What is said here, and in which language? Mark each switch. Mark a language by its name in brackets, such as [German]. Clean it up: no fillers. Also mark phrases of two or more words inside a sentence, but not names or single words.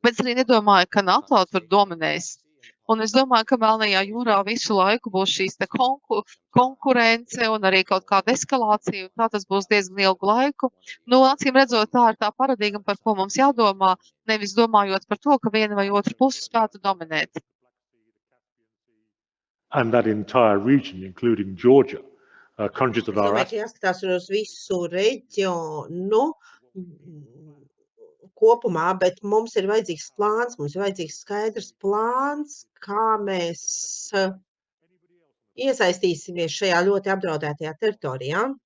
[Latvian] Bet es arī nedomāju, ka NATO tur dominēs. Un es domāju, ka Melnajā jūrā visu laiku būs šīs te konkurence un arī kaut kāda eskalācija, un tā tas būs diezgan ilgu laiku. Nu, acīm redzot, tā ir tā paradigma, par ko mums jādomā, nevis domājot par to, ka viena vai otra puse spētu dominēt. [English] And that entire region, including Georgia, countries [Latvian] Es [English] that are [Latvian] domāju, ka jāskatās uz visu reģionu kopumā, bet mums ir vajadzīgs plāns, mums ir vajadzīgs skaidrs plāns, kā mēs iesaistīsimies šajā ļoti apdraudētajā teritorijā.